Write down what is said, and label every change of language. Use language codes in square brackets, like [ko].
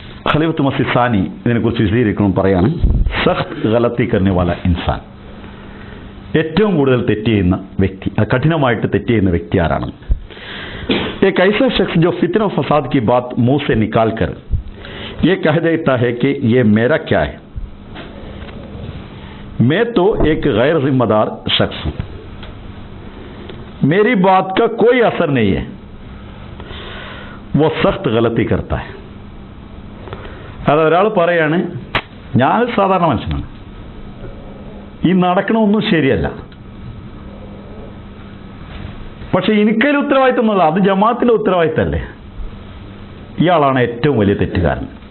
[ml] ഖലീഫത്ത് മസീഹ് സാനി ഇതിനെക്കുറിച്ച് വിശദീകരിക്കണം പറയാണ്, [hi] സഖ്ത് ഗലത്തി കർനെ വാല ഇൻസാൻ, [ml] ഏറ്റവും കൂടുതൽ തെറ്റ് ചെയ്യുന്ന വ്യക്തി, കഠിനമായിട്ട് തെറ്റ് ചെയ്യുന്ന വ്യക്തി ആരാണ്? [hi] एक ऐसा शख्स जो फितना फसाद की बात मुंह से निकाल कर ये कह देता है कि ये मेरा क्या है, मैं तो एक गैर जिम्मेदार शख्स हूं, मेरी बात का कोई असर नहीं है, वो सख्त गलती करता है. [ml] അതൊരാൾ പറയാണ്, ഞാൻ സാധാരണ മനുഷ്യനാണ്, ഈ നടക്കണമൊന്നും ശരിയല്ല, പക്ഷെ എനിക്കൊരു ഉത്തരവാദിത്തമൊന്നുമില്ല, അത് ജമാഅത്തിന്റെ ഉത്തരവാദിത്തമല്ലേ. ഇയാളാണ് ഏറ്റവും വലിയ തെറ്റുകാരൻ.